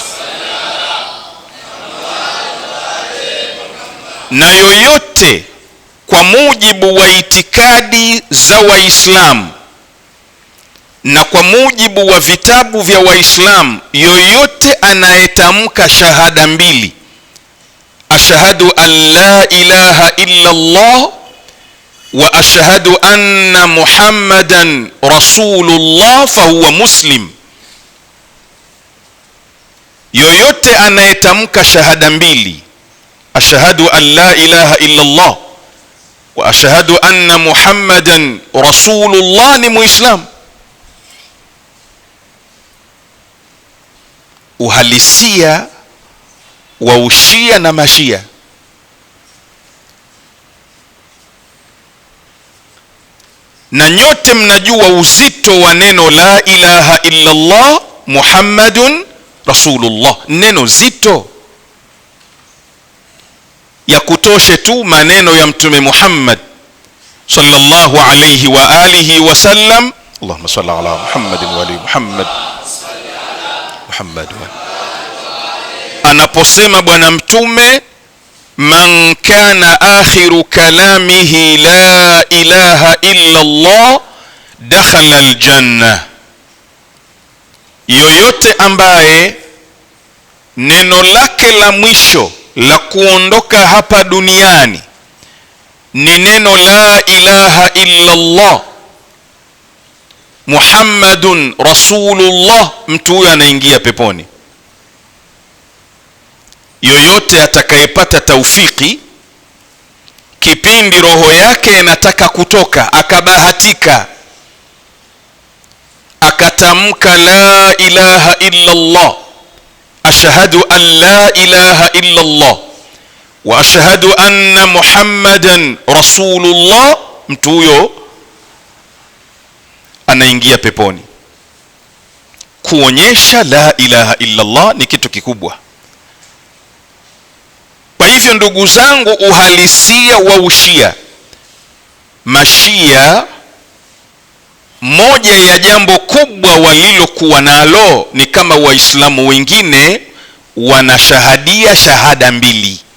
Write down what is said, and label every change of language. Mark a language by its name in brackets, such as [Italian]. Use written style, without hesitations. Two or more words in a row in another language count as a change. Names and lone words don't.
[Swahili] Na yoyote kwa mujibu wa itikadi za Waislamu na kwa mujibu wa vitabu vya Waislamu, yoyote anayetamka shahada mbili, [Arabic] أشهد أن لا إله إلا الله وأشهد أن محمدا رسول الله، فهو مسلم. [Swahili] yoyote anayetamka shahada mbili, [Arabic] أشهد أن لا إله إلا الله وأشهد أن محمدا رسول الله, [Swahili] ni muislam. Uhalisia wa ushia na mashia. Na nyote mnajua uzito wa neno [Arabic] لا إله إلا الله محمد رسول الله, [Swahili] neno zito. Ya kutoshe tu maneno ya Mtume Muhammad [Arabic] صلى الله عليه وآله وسلم، اللهم صل على محمد وآل محمد, [Swahili] anaposema Bwana Mtume, [Arabic] من كان آخر كلامه لا إله إلا الله دخل الجنة, [Swahili] yoyote ambaye neno lake la mwisho la kuondoka hapa duniani ni neno [Arabic] لا إله إلا الله محمد رسول الله, [Swahili] mtu huyo anaingia peponi. Yoyote atakayepata taufiki kipindi roho yake inataka kutoka, akabahatika akatamka [Arabic] لا إله إلا الله، أشهد أن لا إله إلا الله وأشهد أن محمدا رسول الله, [Swahili] mtu huyo anaingia peponi. Kuonyesha [Arabic] لا إله إلا الله [Swahili] ni kitu kikubwa. Kwa hivyo ndugu zangu, uhalisia wa ushia, mashia, moja ya jambo kubwa walilokuwa nalo ni kama waislamu wengine wanashahadia shahada mbili.